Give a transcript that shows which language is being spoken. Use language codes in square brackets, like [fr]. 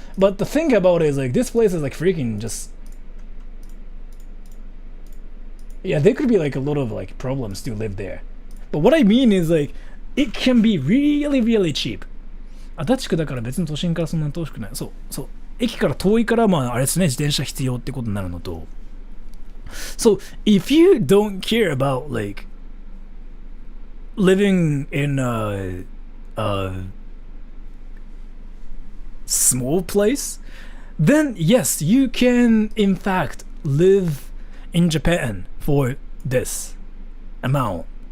[en] But the thing about it is like this place is like freaking just, yeah, there could be like a lot of like problems to live there. But what I mean is like it can be really, really cheap. 足立区だから別に都心からそんな遠くない。そう。 [ja] 駅から遠いからまああれですね、自転車必要ってことになるのと。 [en] So if you don't care about like living in a small place, then yes, you can in fact live in Japan for this amount.